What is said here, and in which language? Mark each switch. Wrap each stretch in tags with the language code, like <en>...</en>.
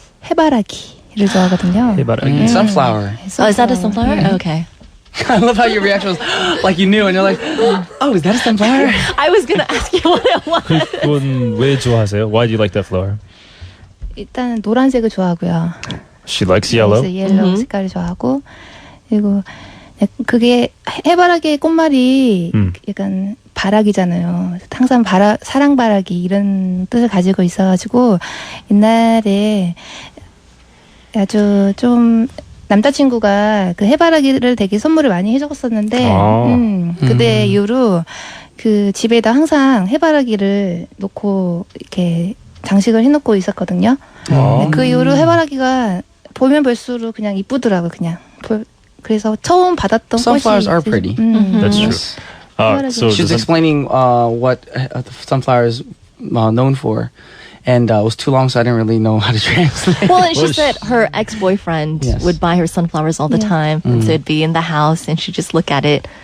<ko>해바라기를 좋아하거든요.</ko> <en>Sunflower. Oh, is that a sunflower? Okay. I love how your reaction was like you knew and you're like, oh, is that a sunflower? I was going to ask you what it was.</en> <ko>그건 왜 좋아하세요?</ko> <en>Why do you like that flower?</en> <ko>일단은 노란색을 좋아하고요.</ko> <en>She likes yellow.</en> <ko>그래서 옐로우 색깔을 좋아하고 그리고 그게 해바라기의 꽃말이 약간 바라기잖아요. 항상 사랑바라기 이런 뜻을 가지고 있어가지고 옛날에 아주 좀 남자친구가 그 해바라기를 되게 선물을 많이 해줬었는데 그때 이후로 그 집에다 항상 해바라기를 놓고 이렇게 장식을 해놓고 있었거든요. 그 이후로 해바라기가 보면 볼수록 그냥 이쁘더라고 그냥. 그래서 처음 받았던</ko> <en>Sunflowers</en> <ko>꽃이</ko> <en>are pretty. That's true. So She was does explaining what the sunflower is known for. And it was too long, so I didn't really know how to translate. Well, it's just that her ex-boyfriend Yes. would buy her sunflowers all the time. And so it'd be in the house and she'd just look at it.</en>